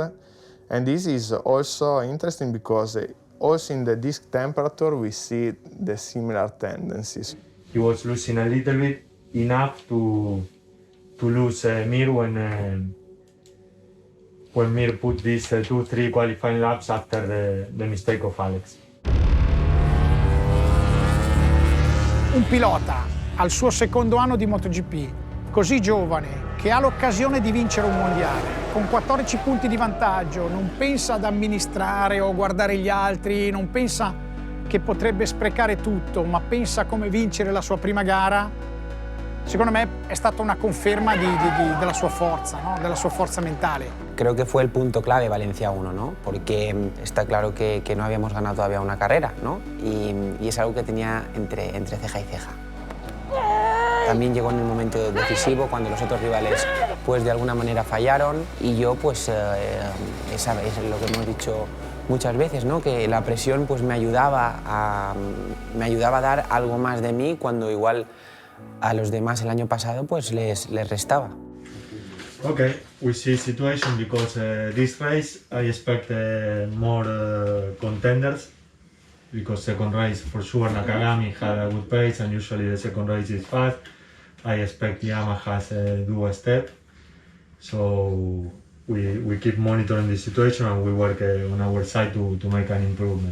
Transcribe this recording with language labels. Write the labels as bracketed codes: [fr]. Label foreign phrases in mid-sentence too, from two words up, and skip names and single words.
[en] And this is also interesting because also in the disc temperature we see the similar tendencies. He was losing a little bit enough to lose Mir when Mir put these 2-3 qualifying laps after the mistake of Alex. [it] Un pilota al suo secondo anno di MotoGP, così giovane, che ha l'occasione di vincere un mondiale, con 14 punti di vantaggio, non pensa ad amministrare o guardare gli altri, non pensa che potrebbe sprecare tutto, ma pensa come vincere la sua prima gara, secondo me è stata una conferma della sua forza, ¿no? Della sua forza mentale. [es] Creo que fue el punto clave Valencia 1, ¿no? Porque está claro que no habíamos ganado todavía una carrera, ¿no? Y es algo que tenía entre ceja y ceja. También llegó en el momento decisivo, cuando los otros rivales pues de alguna manera fallaron y yo pues es lo que hemos dicho muchas veces, ¿no? Que la presión pues me ayudaba a dar algo más de mí cuando igual a los demás el año pasado pues les restaba. [en] Okay, we see situation because this race I expect more contenders because second race for sure Nakagami had a good pace and usually the second race is fast. I expect Yamaha's do a step, so we keep monitoring the situation and we work on our side to make an improvement.